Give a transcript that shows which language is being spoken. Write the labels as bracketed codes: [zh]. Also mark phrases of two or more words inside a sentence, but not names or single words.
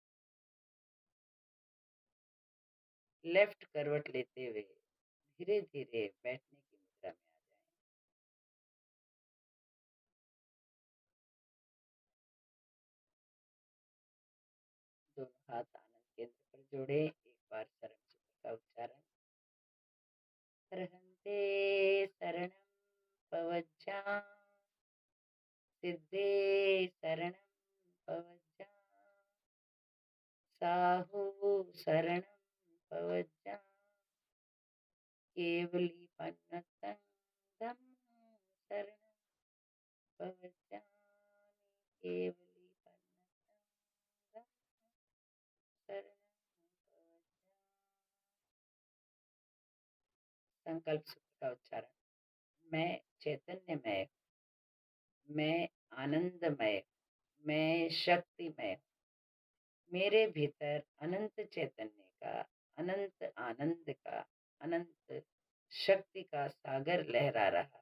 [hi] लेफ्ट करवट लेते हुए धीरे धीरे बैठने की मुद्रा में आ जाएं। दोनों हाथ आनंद केंद्र पर जोड़े। एक बार शरण सूत्र का उच्चारण। [pra] रहन्ते शरणं पवज्जां, सिद्धे शरणं पवज्जां, साहु शरणं पवज्जां, केवलीपन्नतं धम्मं शरणं पवज्जामि, केवलीपन्नतं धम्मं शरणं पवज्जामि। [hi] संकल्प सूत्र का उच्चारण। मैं चैतन्यमय हूँ, मैं आनंदमय हूँ, मैं शक्तिमय हूँ। मेरे भीतर अनंत चैतन्य का, अनंत आनंद का, अनंत शक्ति का सागर लहरा रहा है।